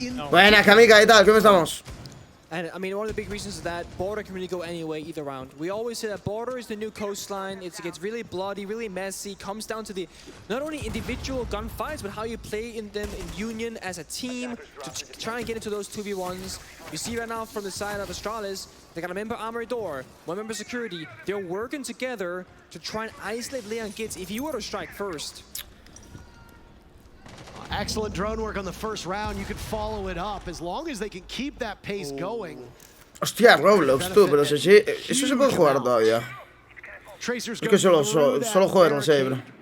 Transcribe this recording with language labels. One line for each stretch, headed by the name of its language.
Spanish: Buenas, Kamika, ¿qué tal? ¿Cómo estamos?
English: And I mean, one of the big reasons is that border can really go any way, either round. We always say that border is the new coastline. It gets really bloody, really messy. Comes down to the not only individual gunfights, but how you play in them in union as a team to try and get into those 2v1s. You see right now from the side of Astralis, they got a member armory door, one member security. They're working together to try and isolate Leon Gitz if you were to strike first. Excellent drone work on the first round. You could follow it up as long as they can keep that pace going.
Spanish: Hostia, Roblox, tú, pero eso se puede jugar todavía. Es que solo joder, no sé, bro.